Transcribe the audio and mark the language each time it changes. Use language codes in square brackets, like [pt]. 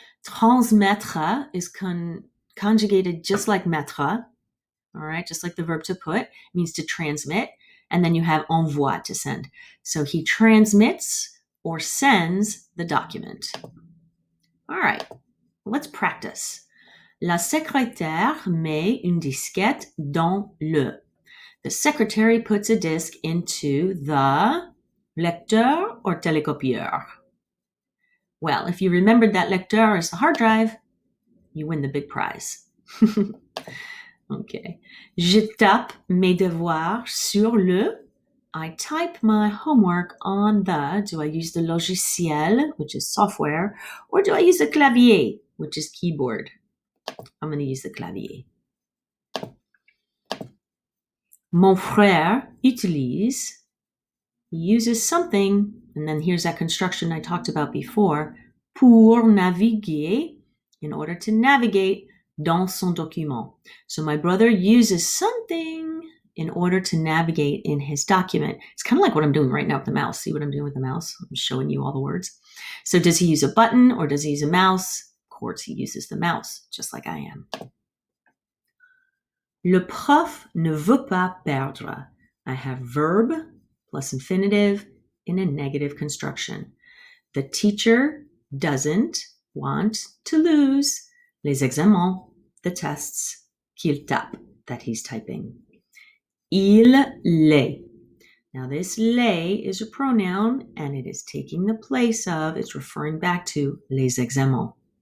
[en] Transmettre is conjugated just like mettre, all right, just like the verb to put, means to transmit. And then you have envoie, to send. So he transmits or sends the document. All right, let's practice. [fr] La secrétaire met une disquette dans le. [en] The secretary puts a disc into the lecteur or télécopieur. Well, if you remembered that lecteur is the hard drive, you win the big prize. Okay. [fr] Je tape mes devoirs sur le. [en] I type my homework on the. Do I use the logiciel, which is software, or do I use the clavier, which is keyboard? I'm going to use the clavier. [fr] Mon frère utilise. [en] He uses something, and then here's that construction I talked about before, [fr] pour naviguer, [en] in order to navigate [fr] dans son document. [en] So my brother uses something in order to navigate in his document. It's kind of like what I'm doing right now with the mouse. See what I'm doing with the mouse? I'm showing you all the words. So does he use a button or does he use a mouse? Of course, he uses the mouse, just like I am. [fr] Le prof ne veut pas perdre. [en] I have verb plus infinitive in a negative construction. The teacher doesn't want to lose [fr] les examens, [en] the tests, [fr] qu'il tape, [en] that he's typing. [fr] Il l'est. [en] Now this l'est is a pronoun and it is taking the place of, it's referring back to les examens.